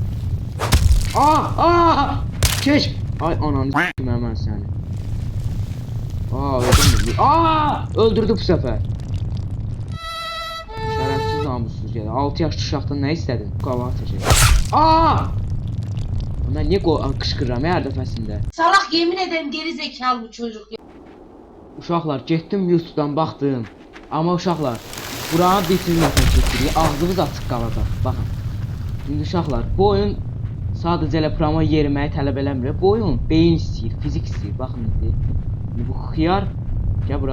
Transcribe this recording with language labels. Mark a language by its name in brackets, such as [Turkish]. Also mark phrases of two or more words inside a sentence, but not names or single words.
[Azerbaijani] Keç! Ay ananı s**tim mən səni. Öldürmür. Öldürdü bu səfər. Şərəfsiz namussuz gəlir. 6 yaşlı uşaqdan nə istədin? Qavağa çəkək. Mən niyə qışqırıram hər dəfəsində? [Turkish] Salak, yemin ederim geri zekalı bu çocuk. [Azerbaijani] Uşaqlar, getdim YouTube'dan baxdım. Amma uşaqlar, buranı bitirməsən keçirik, ağzımız açıq qalacaq. Baxın. İndi uşaqlar, bu oyun sadəcə elə programa yeriməyi tələb eləmir. Bu oyun beyin istəyir, fizik istəyir. Baxın indi. Bu xiyar, gəl bura.